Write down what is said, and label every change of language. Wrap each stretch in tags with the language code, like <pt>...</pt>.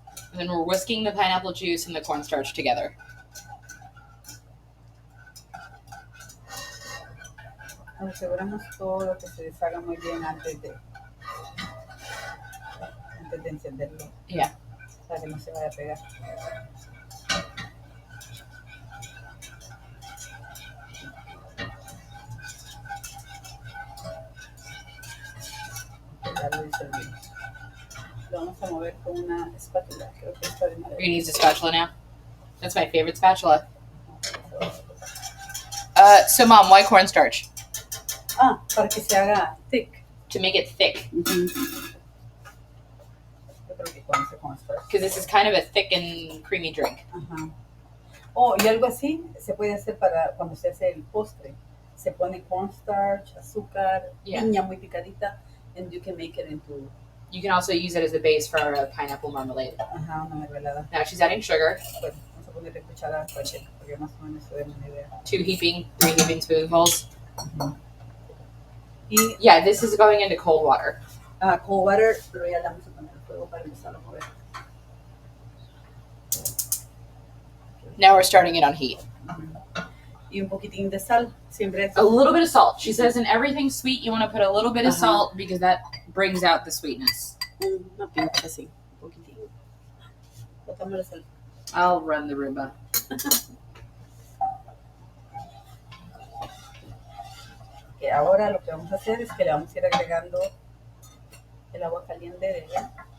<en>And then we're whisking the pineapple juice and the cornstarch together.</en> <es>Nos aseguramos todo que se deshaga muy bien antes de encenderlo.</es> <en>Yeah.</en> <es>Para que no se vaya a pegar. Ya lo disolvimos. Lo vamos a mover con una espátula. Creo que está de</es> <en>We're</en> <es>madera.</es> <en>gonna use a spatula now. That's my favorite spatula. So Mom, why cornstarch?</en> <es>Ah, para que se haga thick.</es> <en>To make it thick.</en> <es>Yo creo que con ese cornstarch.</es> <en>Because this is kind of a thick and creamy drink.</en> <es>Ajá. Oh, y algo así se puede hacer para cuando se hace el postre. Se pone cornstarch, azúcar,</es> <en>Yeah.</en> <es>piña muy picadita,</es> <en>and you can make it into You can also use it as a base for a pineapple marmalade.</en> <es>una mermelada.</es> <en>Now she's adding sugar,</en> <es>Bueno, vamos a ponerle cuchara cualquier, porque más o menos se den una idea.</es> <en>3 heaping spoonfuls.</en> <es>Y</es> <en>Yeah, this is going into cold water. cold water,</en> <es>pero ya le vamos a poner el fuego para empezar a mover.</es> <en>Now we're starting it on heat.</en> <es>Y un poquitín de sal, siempre</es> <en>A little bit of salt. She says in everything sweet you want to put a little bit of salt because that brings out the sweetness.</en> <es>una pinta así, un poquitín. Botamos la sal.</es> <en>I'll run the Roomba.</en> <es>Que ahora lo que vamos a hacer es que le vamos a ir agregando el agua caliente de ella.</es>